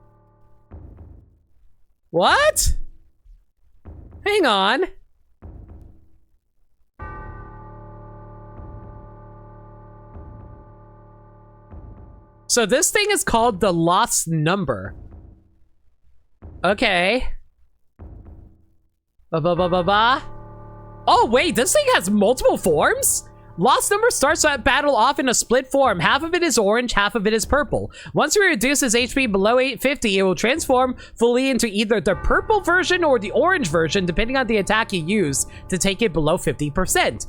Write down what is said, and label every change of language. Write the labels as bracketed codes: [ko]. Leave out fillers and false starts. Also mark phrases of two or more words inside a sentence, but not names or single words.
[en] What? Hang on. So this thing is called the Lost Number. Okay. Ba-ba-ba-ba-ba. Oh, wait, this thing has multiple forms? Lost Number starts that battle off in a split form. Half of it is orange, half of it is purple. Once you reduce his HP below 850, it will transform fully into either the purple version or the orange version, depending on the attack you use to take it below 50%.